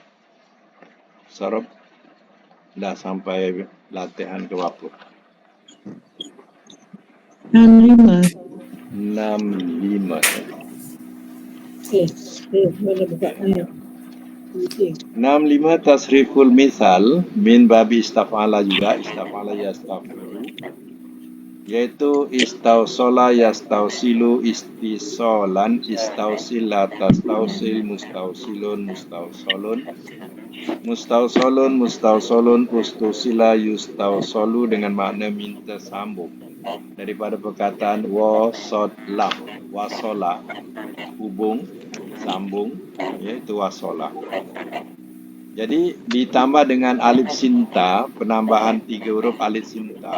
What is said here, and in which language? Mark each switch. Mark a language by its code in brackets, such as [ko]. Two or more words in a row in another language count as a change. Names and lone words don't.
[ms] Surah dah sampai latihan ke berapa? 65. 65. Mana buka mana? 65 [ar] تصريف المثال من باب استفعل [ms] juga, istafala yastafilu, yaitu [ar] استوصل يستوصل استيصالا استوصل تستوصل مستوصل مستوصل مستوصل مستوصل استوصل يستوصل [ms] dengan makna minta sambung daripada perkataan wasod lam, wasola hubung sambung, iaitu wasola. Jadi ditambah dengan alif sinta, penambahan 3 huruf alif sinta.